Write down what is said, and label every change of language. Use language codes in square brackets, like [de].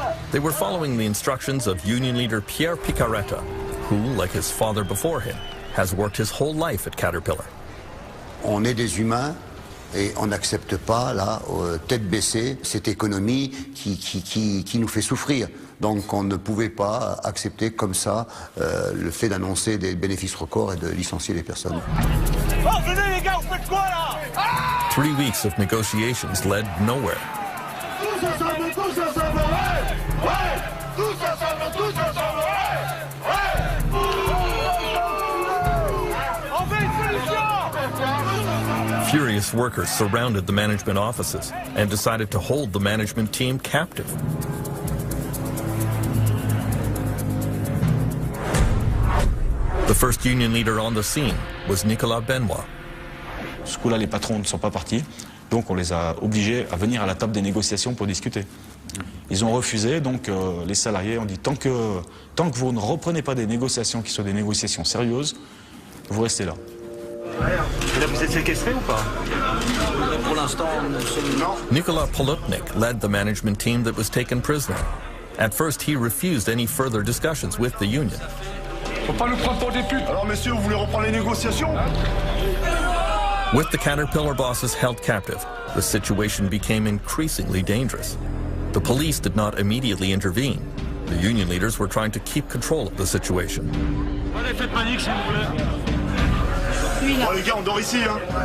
[en] They were following the instructions of union leader Pierre Picaretta, who, like his father before him, has worked his whole life at Caterpillar. [fr] On est des humains Et on n'accepte pas, là, tête baissée, cette économie qui nous fait souffrir. Donc on ne pouvait pas accepter comme ça le fait d'annoncer des bénéfices records et de licencier les personnes. Oh, venez les gars, vous faites quoi là? [en] 3 weeks of negotiations led nowhere. [fr] Tous ensemble, ouais! Ouais! Tous ensemble, ouais! On veut une solution! [en] Furious workers surrounded the management offices and decided to hold the management team captive. The first union leader on the scene was Nicolas Benoit. [fr] Ce coup-là, les patrons ne sont pas partis, donc on les a obligés à venir à la table des négociations pour discuter. Ils ont refusé, donc les salariés ont dit tant que vous ne reprenez pas des négociations qui sont des négociations sérieuses, vous restez là. Et là, vous êtes séquestré ou pas? Pour l'instant, nous sommes morts. [en] Nicolas Polutnik led the management team that was taken prisoner. At first, he refused any further discussions with the union. [fr] Faut pas nous prendre pour des putes. Alors messieurs, vous voulez reprendre les négociations? [en] With the Caterpillar bosses held captive, the situation became increasingly dangerous. The police did not immediately intervene. The union leaders were trying to keep control of the situation. [fr] Oh les gars, on dort ici, hein.